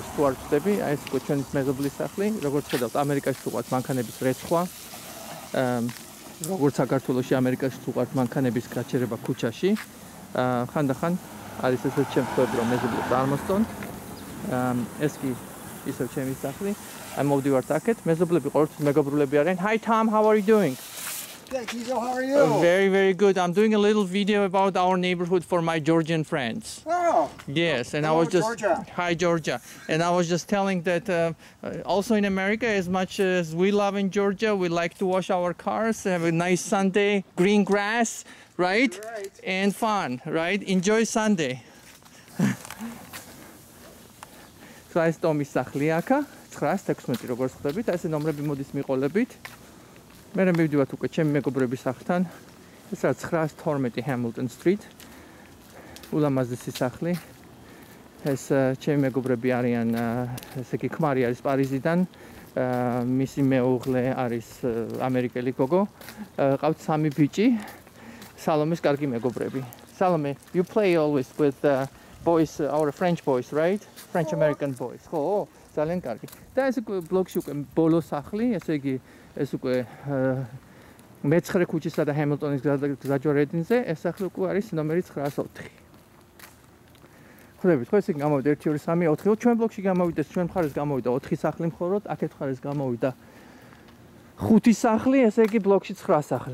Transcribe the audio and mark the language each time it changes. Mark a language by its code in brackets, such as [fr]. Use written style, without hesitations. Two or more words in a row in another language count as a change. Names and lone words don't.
[ka] თუ არ ვწდები, აი ეს უკვე ჩვენი მეზობლის სახლი, როგორც ხედავთ, ამერიკაში თუ ყავთ მანქანების რეცხვა. როგორც საქართველოში, ამერიკაში თუ ყავთ მანქანების გაჩერება ქუჩაში. ხანდახან არის ესეთი შემთხვევები, რომ მეზობლებს წარმოსწონთ. ეს კი ისევ ჩემი სახლი. აი მოვდივართ აქეთ, მეზობლები ყოველთვის მეგობრულები არიან. [en] Hi Tom, how are you doing? Good, Kizo, how are you? Very, very good. I'm doing a little video about our neighborhood for my Georgian friends. Oh. Yes, and I Hello, was just Georgia. Hi Georgia, and I was just telling that also in America, as much as we love in Georgia, we like to wash our cars, have a nice Sunday, green grass, right? Right. And fun, right? Enjoy Sunday. So I stole [ka] სახლი აქა 916 როგორც ხვდებით, ესე ნომრები მოდის მიყოლებით. მე მივდივართ უკვე ჩემი მეგობრების სახლთან. ეს არის 912 Hamilton Street. ულამაზესი სახლი. ეს ჩემი მეგობრები არიან, ესე იგი ქმარი არის პარიზიდან, მისი მეუღლე არის ამერიკელი გოგო. ყავთ 3 ბიჭი. სალომეს კარგი მეგობრები. [en] Salome, you play always with boys, our French boys, right? French American boys. [ka] ხო, ძალიან კარგი. და ეს უკვე ბლოკში უკვე ბოლო სახლი, ესე იგი ეს უკვე მე-9 ქუჩისა და ჰემილტონის გზაჯვარედინზე, ეს სახლი უკვე არის ნომერი 904. ხვდებით, ხო ესე იგი გამოვიდა 1 2 3 4, ჩვენ ბლოკში გამოვიდა, ჩვენ მხარეს გამოვიდა 4 სახლი მხოლოდ, აქეთ მხარეს გამოვიდა 5 სახლი, ესე იგი ბლოკში 9 სახლი.